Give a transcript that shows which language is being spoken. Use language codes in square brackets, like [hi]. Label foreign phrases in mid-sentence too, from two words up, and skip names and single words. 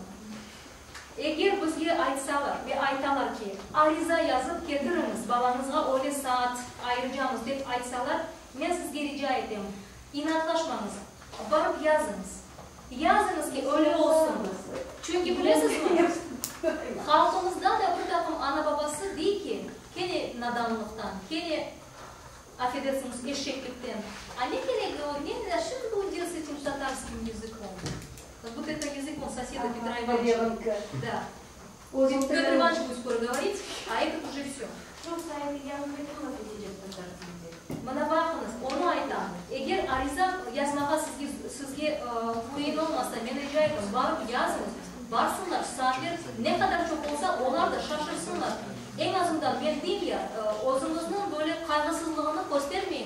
[crh] Eğer bizge aytsalar ve aytalar ki ariza yazıp getiriniz, babanızga öyle saat ayıracağımız deyip aytsalar, ben sizge rica edeyim. İnatlaşmanız, varıp yazınız. Yazınız ki öyle olsun. Çünkü bilesiniz mi? Halkımızda da bir takım ana babası değil ki, kene nadanlıktan, kene affedersiniz eşeklikten. [ru] А не переговорение, а что ты будешь делать с этим татарским языком? Как будто это язык он соседа Петра Ивановича. Да. Петр Иванович будет скоро говорить, а этот уже все. Просто я не хотела ответить на татарский язык. [crh] Mana bakınız, onu aytan. Eğer ariza yazmağa sizge kıyın olmazsa, ben rica ediyorum, varıp yazınız. Varsınlar, saatler ne kadar çok olsa onlar da şaşırsınlar. En azından ben diyeyim ya, özünüzün böyle kaygısızlığını göstermeyiniz.